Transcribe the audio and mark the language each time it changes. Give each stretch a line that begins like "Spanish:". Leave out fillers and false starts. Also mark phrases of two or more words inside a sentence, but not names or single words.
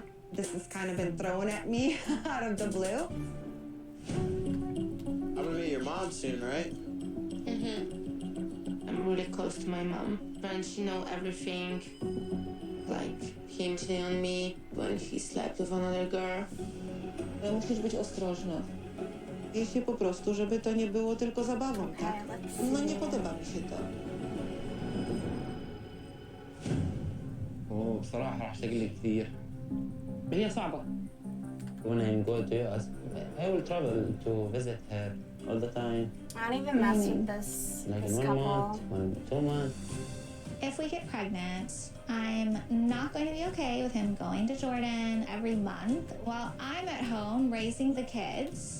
English: This has kind of been thrown at me out of the blue. I'm gonna meet your mom soon, right? I'm really close to my mom. And she knows everything. Like him cheating on me when he slept with another girl.
Polish: Musisz być ostrożna. Jeśli po prostu, żeby to nie było tylko zabawą, tak? No nie podoba mi się to.
Arabic: بصراحة راح تقلي كثير. هي صعبة.
English: When I'm going to US, I will travel to visit her all the time. I don't even mess with this, Like this in 1 couple. month, 2 months. If we get pregnant, I'm not going to be okay with him going to Jordan every month while I'm at home raising the kids.